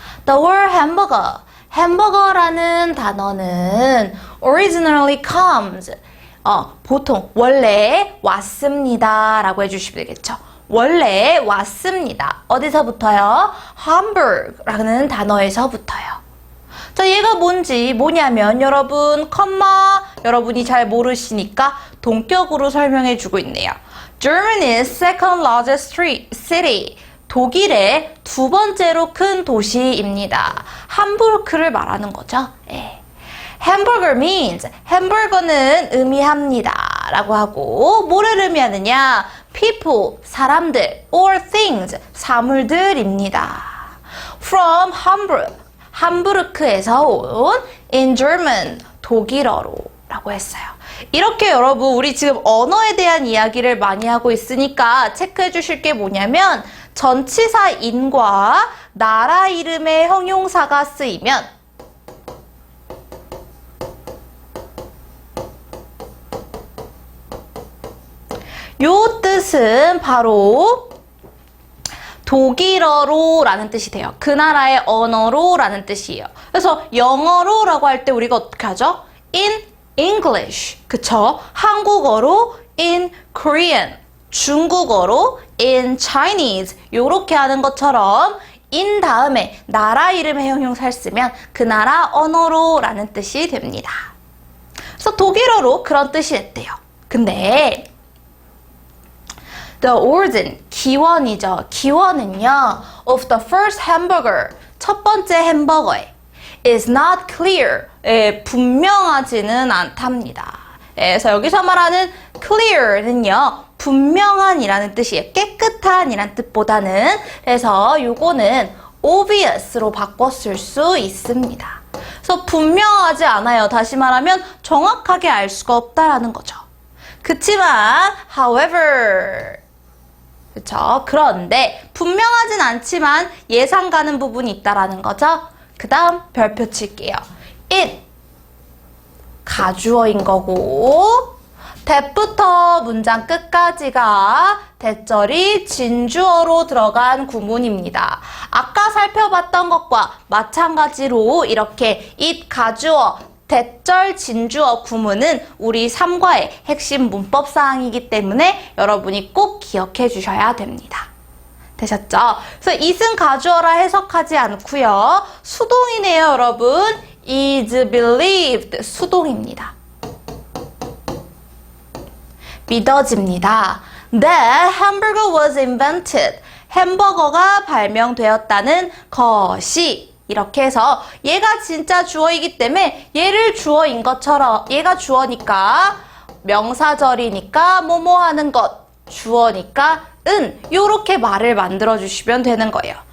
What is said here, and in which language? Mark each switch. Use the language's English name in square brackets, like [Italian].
[English] The word hamburger, [Korean] 햄버거라는 단어는 [English] originally comes, [Korean] 보통 원래 왔습니다 라고 해주시면 되겠죠. 원래 왔습니다. 어디서부터요? Hamburg라는 단어에서부터요. 자, 얘가 뭐냐면 여러분 여러분이 잘 모르시니까 동격으로 설명해 주고 있네요. [English] Germany's second largest city. [Korean] 독일의 두 번째로 큰 도시입니다. 함부르크를 말하는 거죠. 예. [English] Hamburger means, [Korean] 햄버거는 의미합니다. 라고 하고, 뭐를 의미하느냐? [English] People, [Korean] 사람들, [English] or things, [Korean] 사물들입니다. [English] From Hamburg, [Korean] 함부르크에서 온 [English] in German, [Korean] 독일어로 라고 했어요. 이렇게 여러분, 우리 지금 언어에 대한 이야기를 많이 하고 있으니까 체크해 주실 게 뭐냐면, 전치사 in과 나라 이름의 형용사가 쓰이면 요 뜻은 바로 독일어로 라는 뜻이 돼요. 그 나라의 언어로 라는 뜻이에요. 그래서 영어로 라고 할 때 우리가 어떻게 하죠? [English] In English. 그쵸? [Korean] 한국어로 [English] in Korean. [Korean] 중국어로 [English] in Chinese. [Korean] 요렇게 하는 것처럼 in 다음에 나라 이름의 형용사를 쓰면 그 나라 언어로 라는 뜻이 됩니다. 그래서 독일어로 그런 뜻이 됐대요. 근데 [English] The origin, [Korean] 기원이죠. 기원은요, [English] of the first hamburger, [Korean] 첫 번째 햄버거에 [English] is not clear, [Korean] 분명하지는 않답니다. 그래서 여기서 말하는 clear는요, 분명한이라는 뜻이에요. 깨끗한이라는 뜻보다는. 그래서 요거는 obviously 바꿨을 수 있습니다. 그래서 분명하지 않아요. 다시 말하면 정확하게 알 수가 없다라는 거죠. 그치만 however, 그쵸? 그런데 분명하진 않지만 예상 가는 부분이 있다라는 거죠. 그 다음 별표 칠게요. it, 가주어인 거고, that부터 문장 끝까지가 대절이 진주어로 들어간 구문입니다. 아까 살펴봤던 것과 마찬가지로 이렇게 it, 가주어, 대절 진주어 구문은 우리 3과의 핵심 문법 사항이기 때문에 여러분이 꼭 기억해 주셔야 됩니다. 되셨죠? 그래서 it은 가주어라 해석하지 않고요. 수동이네요, 여러분. [English] is believed [Korean] 수동입니다. 믿어집니다. [English] That hamburger was invented. [Korean] 햄버거가 발명되었다는 것이 이렇게 해서 얘가 진짜 주어이기 때문에 얘를 주어인 것처럼 얘가 주어니까 명사절이니까 뭐뭐 하는 것 주어니까 요렇게 말을 만들어 주시면 되는 거예요.